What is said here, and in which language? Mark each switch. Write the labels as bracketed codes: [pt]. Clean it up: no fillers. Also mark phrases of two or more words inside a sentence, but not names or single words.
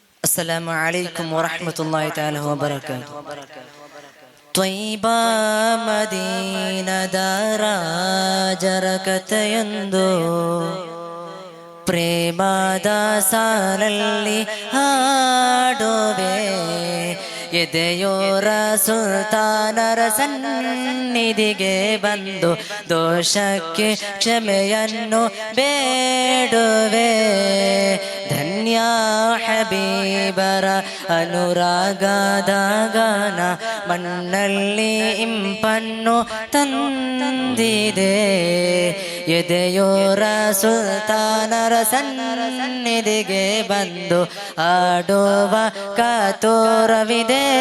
[ar] السلام عليكم ورحمة الله تعالى وبركاته. طيبة مدينة دارا [kn] ಜರಕತೆಯೊಂದು ಪ್ರೇಮದ ಸಾಲಲ್ಲಿ ಹಾಡುವೆ ಎದೆಯೋರ ಸುಲ್ತಾನರ ಸನ್ನಿಧಿಗೆ ಬಂದು ದೋಷಕ್ಕೆ ಕ್ಷಮೆಯನ್ನು ಬೇಡುವೆ ಧನ್ಯ ಹಬೀಬರ ಅನುರಾಗದ ಗಾನ ಮಣ್ಣಲ್ಲಿ ಇಂಪನ್ನು ತಂದಿದೆ ಎದೆಯೋರ ಸುಲ್ತಾನರ ಸನ್ನಿಧಿಗೆ ಬಂದು ಆಡುವ ಕಾತೋರವಿದೆ